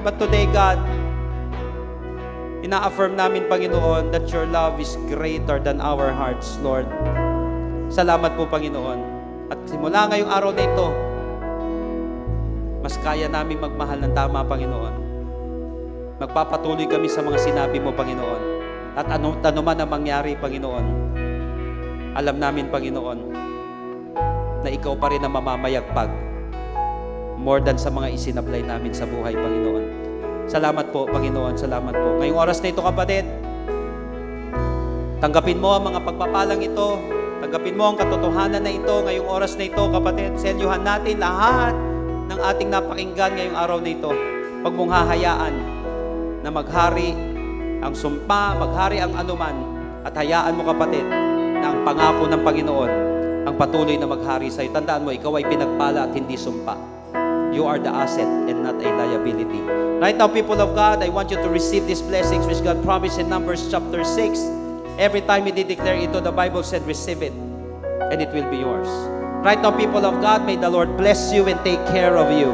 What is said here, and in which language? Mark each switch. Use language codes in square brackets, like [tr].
[en] But today, God, [tl] ina-affirm namin, [en] Panginoon, that your love is greater than our hearts, Lord. [tl] Salamat po, Panginoon. At simula ngayong araw na ito, mas kaya namin magmahal ng tama, Panginoon. Magpapatuloy kami sa mga sinabi mo, Panginoon. At ano man ang mangyari, Panginoon, alam namin, Panginoon, na ikaw pa rin ang mamamayagpag [en] more than [tl] sa mga isinablay namin sa buhay, Panginoon. Salamat po, Panginoon. Salamat po. Ngayong oras na ito, kapatid, tanggapin mo ang mga pagpapalang ito. Tanggapin mo ang katotohanan na ito ngayong oras na ito, kapatid. Selyuhan natin lahat ng ating napakinggan ngayong araw na ito. Huwag mong hahayaan na maghari ang sumpa, maghari ang anuman, at hayaan mo, kapatid, na ang pangako ng Panginoon ang patuloy na maghari sa'yo. Tandaan mo, ikaw ay pinagpala at hindi sumpa. [en] You are the asset and not a liability. Right now, people of God, I want you to receive these blessings which God promised in Numbers chapter 6. Every time we declare ito, the Bible said, receive it, and it will be yours. Right now, people of God, may the Lord bless you and take care of you.